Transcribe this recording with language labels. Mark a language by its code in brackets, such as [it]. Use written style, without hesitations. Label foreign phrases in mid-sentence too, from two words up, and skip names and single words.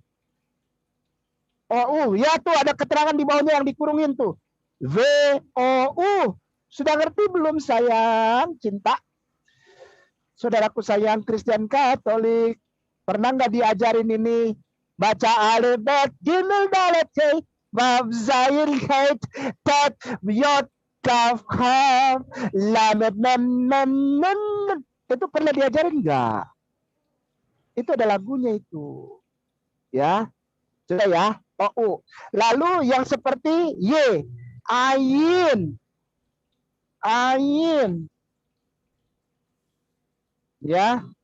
[id] OU. Ya tuh ada keterangan di bawahnya yang dikurungin tuh. VOU. Sudah ngerti belum sayang? Cinta. Saudaraku sayang Kristen Katolik. Pernah nggak diajarin ini? Baca alif, [he] bet, gimel, dalet, hei. Vav, zayin, hait, tet, yot, kaf, ham, lamet, mem. [id] Itu pernah diajarin nggak? Itu ada lagunya itu. Ya. Sudah ya. OU. Lalu yang seperti Y. Ain. Ya.